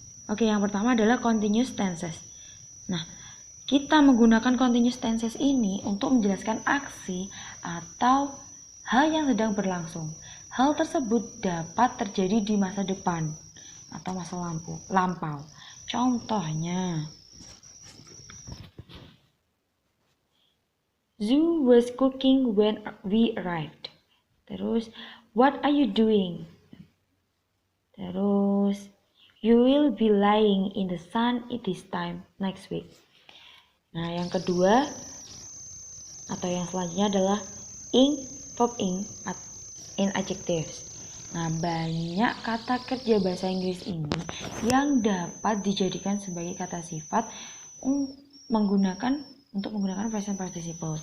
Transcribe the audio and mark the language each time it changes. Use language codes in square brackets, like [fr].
[id] Oke, yang pertama adalah continuous tenses. Nah, kita menggunakan continuous tenses ini untuk menjelaskan aksi atau hal yang sedang berlangsung. Hal tersebut dapat terjadi di masa depan atau masa lampau. [en] Contohnya, Zoo was cooking when we arrived. Terus, what are you doing? Terus, you will be lying in the sun at this time next week. [id] Nah, yang kedua atau yang selanjutnya adalah ing, verb ing, in adjectives. Nah, banyak kata kerja bahasa Inggris ini yang dapat dijadikan sebagai kata sifat untuk menggunakan present participle.